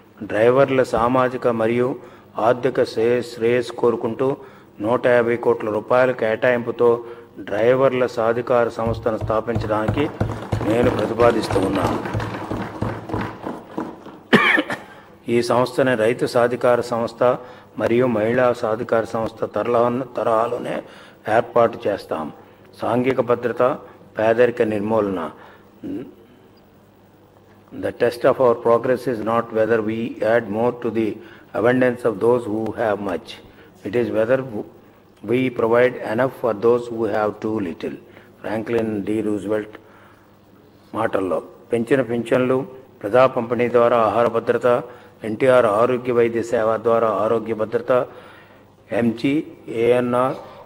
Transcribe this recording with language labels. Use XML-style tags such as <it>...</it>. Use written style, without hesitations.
<te>డ్రైవర్ల సామాజిక మరియు ఆర్థిక శ్రేయస్సు కోరుకుంటూ 150 కోట్ల రూపాయల కేటాయింపుతో డ్రైవర్ల సాధికార సంస్థను స్థాపించడానికి నేను ప్రతిపాదిస్తూ ఉన్నాను. ఈ సంస్థని రైతు సాధికార సంస్థ మరియు మహిళా సాధికార సంస్థ తరహాలోనే ఏర్పాటు చేస్తాం. సాంఘిక భద్రత, పేదరిక నిర్మూలన.</te> <en>The test of our progress is not whether we add more to the abundance of those who have much. It is whether we provide enough for those who have too little. Franklin D.</en> <te>Roosevelt మాటల్లో. పెంచిన పింఛన్లు, ప్రజా పంపిణీ ద్వారా ఆహార భద్రత, ఎన్టీఆర్ ఆరోగ్య వైద్య సేవ ద్వారా ఆరోగ్య భద్రత, ఎంజీ, ఏఎన్ఆర్,</te>